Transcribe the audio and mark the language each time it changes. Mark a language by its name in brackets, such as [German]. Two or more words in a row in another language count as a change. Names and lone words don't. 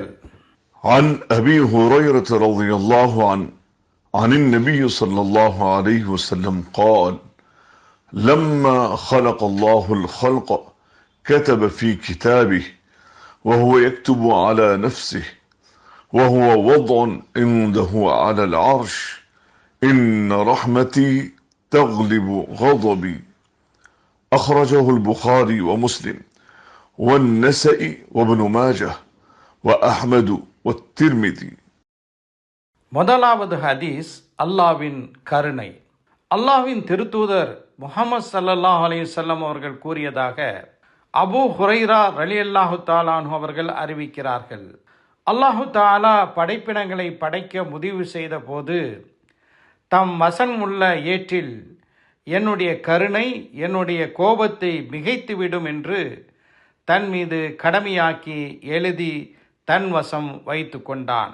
[Arabic] عن أبي هريرة رضي الله عنه عن النبي صلى الله عليه وسلم قال: لما خلق الله الخلق كتب في كتابه وهو يكتب على نفسه وهو وضع عنده على العرش: إن رحمتي تغلب غضبي. أخرجه البخاري ومسلم والنسائي وابن ماجه وأحمد والترمذي. [Tamil] முதலாவது ஹதீஸ் அல்லாஹ்வின் கருணை. அல்லாஹ்வின் திருத்தூதர் முஹம்மது [Arabic] صلى الله عليه وسلم [Tamil] அவர்கள் கூறியதாக அபூ ஹுரைரா [Arabic] رضي الله تعالى عنه [Tamil] அவர்கள் அறிவிக்கிறார்கள். [Arabic] الله تعالى [Tamil] படைப்பினங்களை படைக்க முடிவு செய்த போது தம் வசமுள்ள ஏற்றில் என்னுடைய கருணை என்னுடைய கோபத்தை மிகைத்துவிடும் என்று தன் மீது கடமையாக்கி எழுதி தன் வசம் வைத்து கொண்டான்.